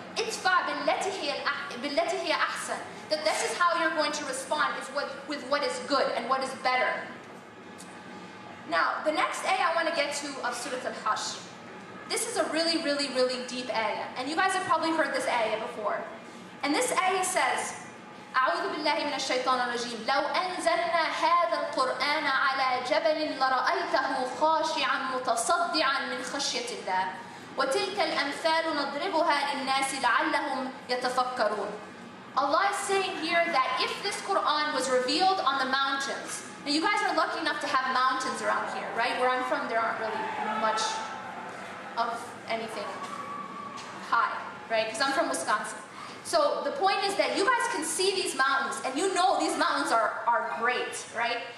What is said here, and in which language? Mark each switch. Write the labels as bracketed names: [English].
[Arabic] Idfa billati hiya ahsan. [English] That this is how you're going to respond, is with what is good and what is better. Now, the next ayah I want to get to of Surah Al-Hashr. This is a really, really, really deep ayah. And you guys have probably heard this ayah before. And this ayah says, [Arabic] أعوذ بالله من الشيطان الرجيم لو أنزلنا هذا القرآن على جبل لرأيته خاشعا متصدعا من خشية الله وتلك الأمثال نضربها للناس لعلهم يتفكرون. [English] Allah is saying here that if this Quran was revealed on the mountains, now you guys are lucky enough to have mountains around here, right? Where I'm from, there aren't really much of anything high, right? Because I'm from Wisconsin. So the point is that you guys can see these mountains, and you know these mountains are great, right?